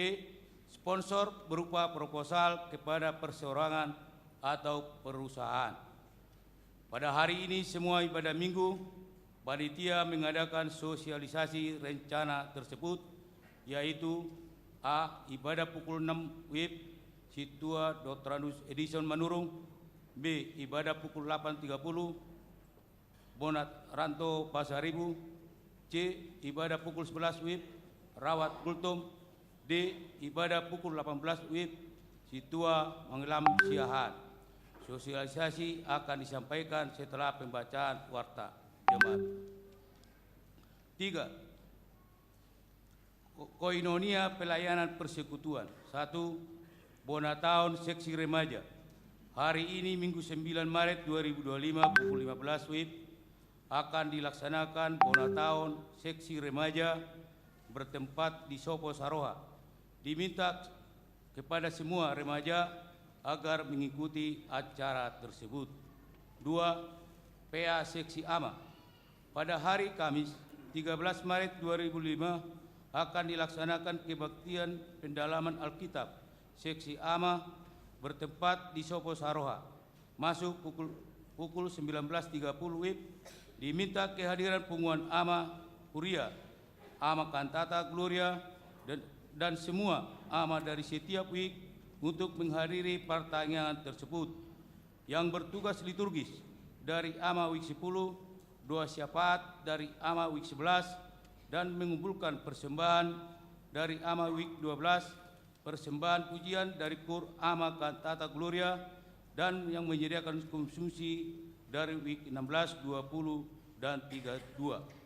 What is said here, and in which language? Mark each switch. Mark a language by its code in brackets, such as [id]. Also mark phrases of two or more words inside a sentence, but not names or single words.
[id] Sponsor berupa proposal kepada perseorangan atau perusahaan. Pada hari ini semua ibadah minggu, panitia mengadakan sosialisasi rencana tersebut, yaitu A. Ibadah pukul 6 WIB Situa Dr. Anus Edison Manurung. B. Ibadah pukul 8.30 Bonat Ranto Pasaribu. C. Ibadah pukul 11 WIB Rawat Gultom. D. Ibadah pukul 18 WIB Situa Manggelam Siahan. Sosialisasi akan disampaikan setelah pembacaan warta jemaat. 3. Koinonia pelayanan persekutuan. 1. Bonataun seksi remaja. Hari ini Minggu 9 Maret 2025 pukul 15 WIB akan dilaksanakan Bonataun seksi remaja bertempat di Sopo Saroha. Diminta kepada semua remaja agar mengikuti acara tersebut. 2. PA seksi AMA. Pada hari Kamis 13 Maret 2005 akan dilaksanakan kebaktian pendalaman Alkitab seksi AMA bertempat di Sopo Saroha. Masuk pukul 19.30 WIB. Diminta kehadiran pengumuman AMA Huria, AMA Kantata Gloria, dan semua AMA dari setiap WIK untuk menghadiri pertanyaan tersebut. Yang bertugas liturgis dari AMA WIK 10, 2 syafaat dari AMA WIK 11, dan mengumpulkan persembahan dari AMA WIK 12, persembahan pujian dari KUR AMA Kantata Gloria, dan yang menyediakan konsumsi dari WIK 16, 20, dan 32.